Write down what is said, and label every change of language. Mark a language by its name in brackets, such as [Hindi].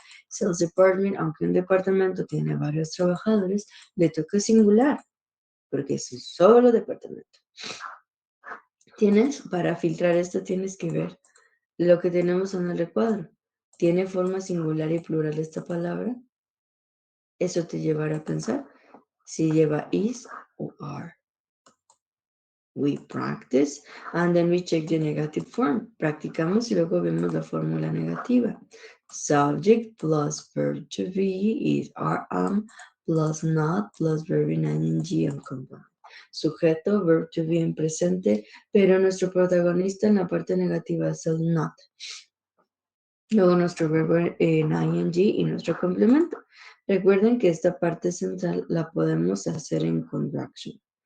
[Spanish] Sales department, aunque un departamento tiene varios trabajadores, le toca singular, porque es un solo departamento. Para filtrar esto tienes que ver lo que tenemos en el recuadro. ¿Tiene forma singular y plural esta palabra? Eso te llevará a pensar si lleva is o are. [English] We practice and then we check the negative form. [Spanish] Practicamos y luego vemos la fórmula negativa. [English] Subject plus verb to be is are, am, plus not, plus verb in ing and complement. [Spanish] Sujeto, verb to be en presente, pero nuestro protagonista en la parte negativa es el not. Luego nuestro verbo en ing y nuestro complemento. Recuerden que esta parte central la podemos hacer en conjunction.